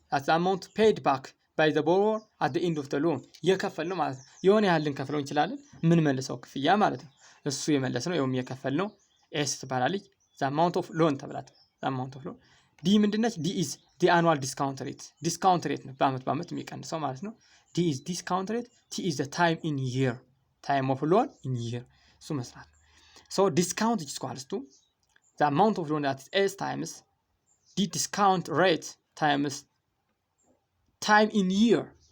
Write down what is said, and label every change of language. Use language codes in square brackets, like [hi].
[en] That's the amount paid back by the borrower at the end of the loan. [am] የከፈል ነው ማለት ነው። የሆነ ያህል ልንከፍለው እንችላለን። ምን መልሰው ክፍያ ማለት ነው። እሱ የመለስ ነው የውም የከፈል ነው S ትባላለች። [en] the amount of loan [am] ተብላት the amount of loan. D ምንድነች? [en] D is the annual discount rate ነው። [am] በአመት የሚቀንሰው ማለት ነው። [en] D is discount rate. T is the time in year. Time of loan in year. እሱ መስራት ነው። So discount is equals to the amount of loan that is S times the discount rate times time in year.